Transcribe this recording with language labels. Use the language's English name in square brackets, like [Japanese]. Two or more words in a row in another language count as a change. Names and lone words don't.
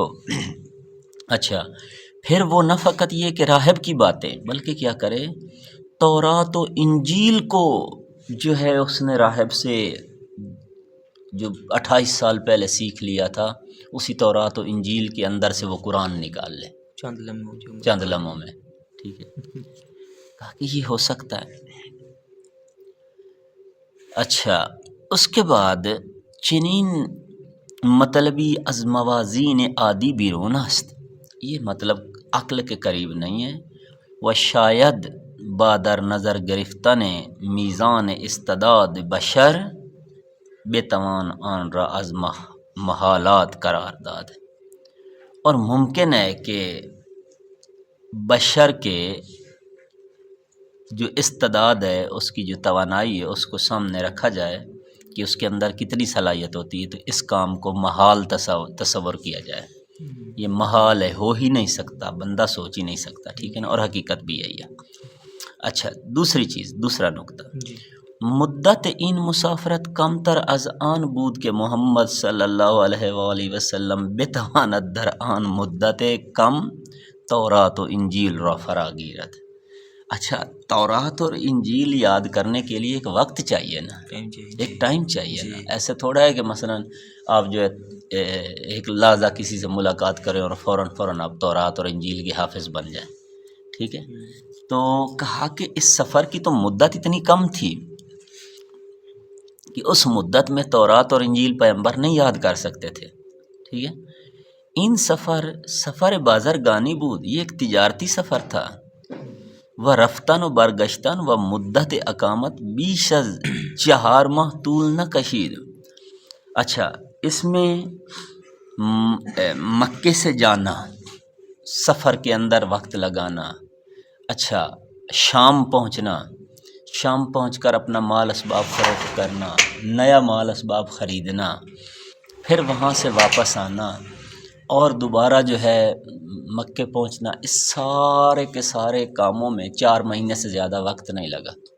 [Urdu] اچھا، پھر وہ نہ فقط یہ کہ راہب کی باتیں، بلکہ کیا کرے، تورات و انجیل کو جو ہے اس نے راہب سے جو 28 سال پہلے سیکھ لیا تھا، اسی تورات و انجیل کے اندر سے وہ قرآن نکال لے چند لمحوں میں۔ ٹھیک ہے، کہا کہ یہ ہو سکتا ہے۔ اچھا، اس کے بعد [Persian] چنین مطلبی از موازین عادی بیرون است، [Urdu] یہ مطلب عقل کے قریب نہیں ہے۔ [Persian] و شاید با در نظر گرفتن میزان استعداد بشر بتوان آن را از محالات قرار داد [Urdu] ہے، اور ممکن ہے کہ بشر کے جو استعداد ہے، اس کی جو توانائی ہے، اس کو سامنے رکھا جائے کہ اس کے اندر کتنی صلاحیت ہوتی ہے، تو اس کام کو محال تصور کیا جائے. یہ محال ہے، ہو ہی نہیں سکتا، بندہ سوچ ہی نہیں سکتا. ٹھیک ہے نا، اور حقیقت بھی یہی ہے. اچھا، دوسری چیز، دوسرا نقطہ، [Persian] مدت این مسافرت کم تر از آن بود کہ محمد صلی اللہ علیہ وآلہ وسلم بتواند در آن مدت کم تورات و انجیل را فرا گیرد. [Urdu] اچھا، تورات اور انجیل یاد کرنے کے لیے ایک وقت چاہیے نا، ایک ٹائم چاہیے نا. ایسے تھوڑا ہے کہ مثلا آپ جو ہے ایک لحظہ کسی سے ملاقات کریں اور فوراً آپ تورات اور انجیل کے حافظ بن جائیں. ٹھیک ہے، تو کہا کہ اس سفر کی تو مدت اتنی کم تھی کہ اس مدت میں تورات اور انجیل پیغمبر نہیں یاد کر سکتے تھے. ٹھیک ہے، [Persian] ان سفر بازرگانی بود، [Urdu] یہ ایک تجارتی سفر تھا. [Persian] و رفتن و برگشتن و مدت اقامت بیش از 4 ماہ طول نہ کشید. [Urdu] اچھا، اس میں مکے سے جانا، سفر کے اندر وقت لگانا، اچھا شام پہنچنا، شام پہنچ کر اپنا مال اسباب فروخت کرنا، نیا مال اسباب خریدنا، پھر وہاں سے واپس آنا، اور دوبارہ جو ہے مکے پہنچنا، اس سارے کے سارے کاموں میں 4 مہینے سے زیادہ وقت نہیں لگا.